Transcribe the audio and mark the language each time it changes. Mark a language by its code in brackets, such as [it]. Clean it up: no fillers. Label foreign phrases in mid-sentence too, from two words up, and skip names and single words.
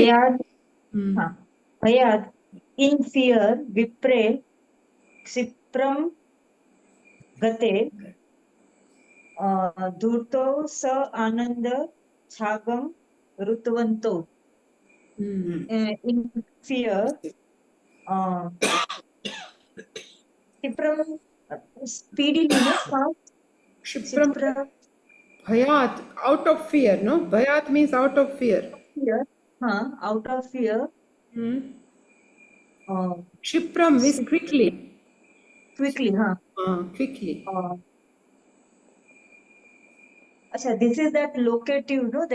[sa] Bhayad, [en] in fear, [sa] विप्रे क्षिप्रं गते धूर्ते स आनन्दं चागमत् ऋत्वन्तो. [en] In fear, Ksipram, speedily, no? [sa] क्षिप्रम्। भयात्, [en] out of fear, no? Bhayat means out of fear. Fear, out of fear. Shipram means quickly. Quickly, Quickly. Achha, this is that locative, no?